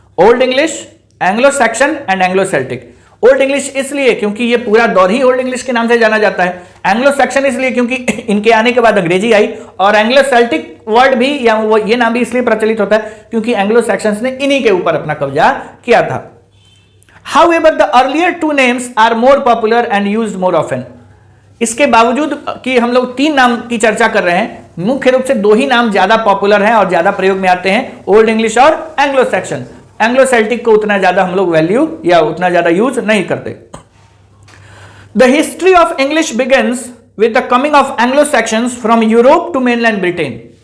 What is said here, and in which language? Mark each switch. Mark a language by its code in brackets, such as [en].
[hi] Old English, Anglo Saxon and Anglo Celtic. Old English इसलिए क्योंकि ये पूरा दौर ही ओल्ड इंग्लिश के नाम से जाना जाता है। एंग्लो सैक्सन इसलिए क्योंकि इनके आने के बाद अंग्रेजी आई, और एंग्लो सेल्टिक वर्ड भी, या वो ये नाम भी इसलिए प्रचलित होता है क्योंकि एंग्लो सैक्सन्स ने इन्हीं के ऊपर अपना कब्जा किया था। [en] However, the earlier 2 names are more popular and used more often. [hi] इसके बावजूद कि हम लोग 3 नाम की चर्चा कर रहे हैं, मुख्य रूप से 2 ही नाम ज्यादा पॉपुलर हैं और ज्यादा प्रयोग में आते हैं, ओल्ड इंग्लिश और एंग्लो सैक्सन। एंग्लो सेल्टिक को उतना ज्यादा हम लोग वैल्यू या उतना ज्यादा यूज नहीं करते। [en] The history of English begins with the coming of Anglo Saxons from Europe to mainland Britain.